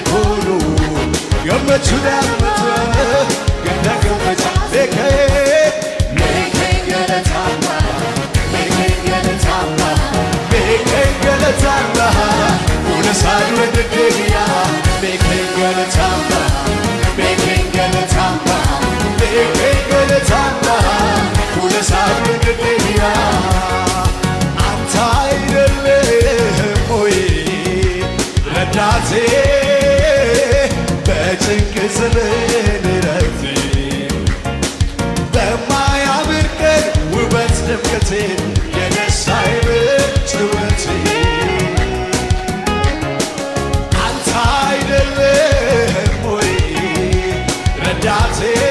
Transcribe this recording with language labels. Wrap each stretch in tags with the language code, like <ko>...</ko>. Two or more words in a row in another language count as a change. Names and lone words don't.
<om>koolu gammachuudha mataa gaddaa kan facaasu beekee galataama beekee galataama beekee galataama fuula isaanii deddeebi'a beekee galataama beekee galataama beekee galataama fuula isaanii deddeebi'a</om> <am>አንተ አይደለህም ወይ ረዳቴ በጭንቅ ዘመን ረፍቴ በማያምር ቀን ውበት ድምቀቴ የደስታዬ ምንጭ ውበቴ አንተ አይደለህም ወይ ረዳቴ</am>